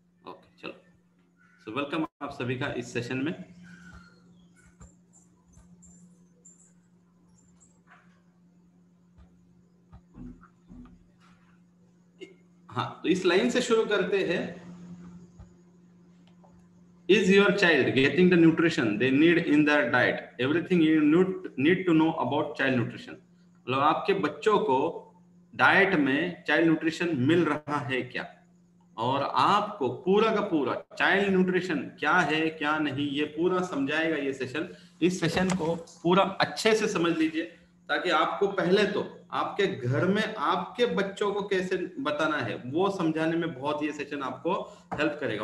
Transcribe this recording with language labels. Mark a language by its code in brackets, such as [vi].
[hi] Okay चलो, so welcome आप सभी का इस सेशन में. हाँ, तो इस लाइन से शुरू करते हैं. [en] Is your child getting the nutrition they need in their diet? Everything you need to know about child nutrition. [hi] मतलब आपके बच्चों को डाइट में चाइल्ड न्यूट्रिशन मिल रहा है क्या, और आपको पूरा का पूरा चाइल्ड न्यूट्रिशन क्या है क्या नहीं ये पूरा समझाएगा ये सेशन। इस सेशन को पूरा अच्छे से समझ लीजिए, ताकि आपको पहले तो आपके घर में आपके बच्चों को कैसे बताना है वो समझाने में बहुत ये सेशन आपको हेल्प करेगा।